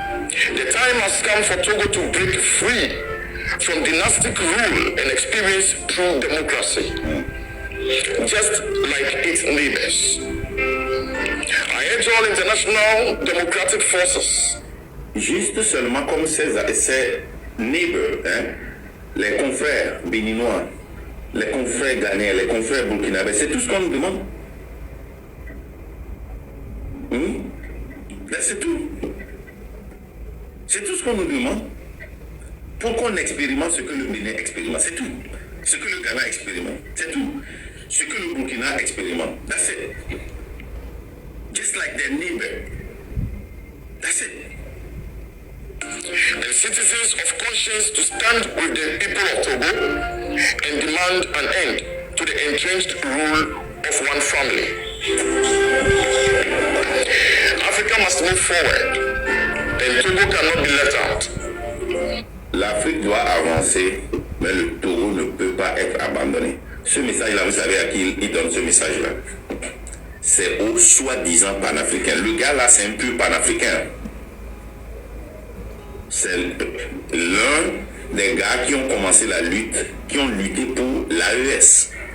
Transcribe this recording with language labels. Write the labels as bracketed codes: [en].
[en] The time has come for Togo to break free from dynastic rule and experience true democracy, just like its neighbors. I urge all international democratic forces. [fr] Juste seulement comme ses neighbors, hein, les confrères béninois, les confrères ghanéens, les confrères burkinabés, c'est tout ce qu'on nous demande. C'est tout. C'est tout ce qu'on nous demande pour qu'on expérimente ce que le Bénin expérimente. C'est tout. Ce que le Ghana expérimente. C'est tout. Ce que le Burkina expérimente. [en] That's it. Just like their neighbor. That's it. And citizens of conscience to stand with the people of Togo and demand an end to the entrenched rule of one family. Africa must move forward, and Togo cannot be left out. [fr] L'Afrique doit avancer, mais le Togo ne peut pas être abandonné. Ce message-là, vous savez à qui il donne ce message-là? C'est aux soi-disant panafricains. Le gars là, c'est un pur panafricain. C'est l'un des gars qui ont commencé la lutte, qui ont lutté pour l'AES.